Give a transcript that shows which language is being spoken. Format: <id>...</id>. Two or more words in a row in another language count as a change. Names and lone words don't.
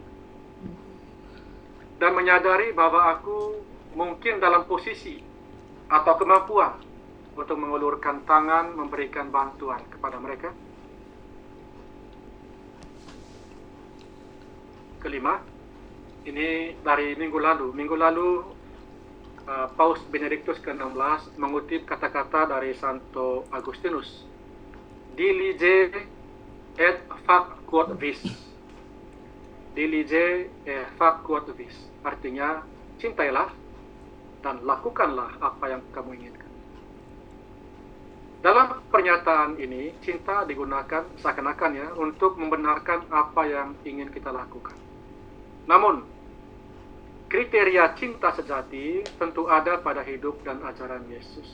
<id>Dan menyadari bahwa aku mungkin dalam posisi atau kemampuan untuk mengulurkan tangan memberikan bantuan kepada mereka? Kelima, ini dari minggu lalu Paus Benediktus ke-16 mengutip kata-kata dari Santo Agustinus,</id> <la>dilige et fac quod vis. Dilige et fac quod vis,</la> <id>artinya cintailah dan lakukanlah apa yang kamu inginkan. Dalam pernyataan ini, cinta digunakan seakan-akan, ya, untuk membenarkan apa yang ingin kita lakukan. Namun, kriteria cinta sejati tentu ada pada hidup dan ajaran Yesus.</id>